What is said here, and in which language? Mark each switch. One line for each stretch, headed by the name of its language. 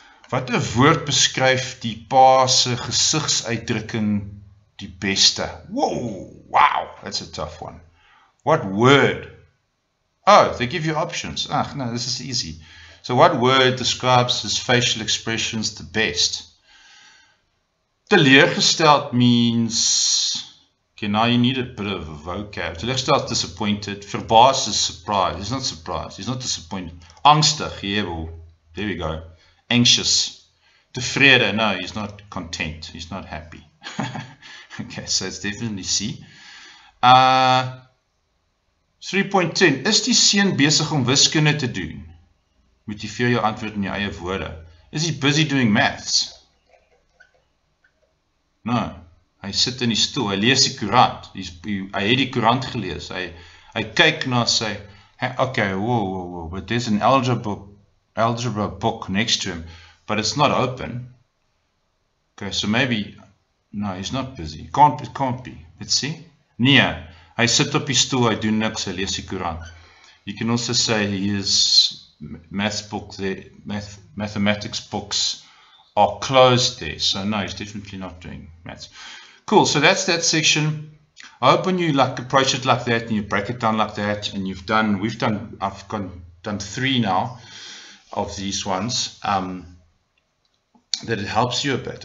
Afrikaans: Wat 'n woord beskryf die pa se gesigsuitdrukking die beste?
English: Whoa, wow, that's a tough one. What word? Oh, they give you options. Ah, no, this is easy. So what word describes his facial expressions the best? Teleurgesteld means, okay, now you need a bit of a vocab. Teleurgesteld, disappointed. Verbaasd is surprised. He's not surprised. He's not disappointed. Angstig, yeah, well, there we go. Anxious. Tevrede, no, he's not content. He's not happy. Okay, so it's definitely C.
Afrikaans: 3.10. Is die seun besig om wiskunde te doen? Motiveer jou antwoord in jou eie woorde.
English: Is he busy doing maths? No.
Afrikaans: Hy sit in die stoel. Hy lees die koerant. Hy het die koerant gelees. Hy kyk na sy...
English: Okay, whoa. But there's an algebra book next to him, but it's not open. Okay, so maybe... No, he's not busy. It can't be. Let's see.
Afrikaans: Nee, hy sit op die stoel, hy doen niks, hy lees die koerant.
English: You can also say his mathematics books are closed there. So no, he's definitely not doing maths. Cool, so that's that section. I hope when you approach it like that and you break it down like that, and I've done 3 now of these ones, that it helps you a bit.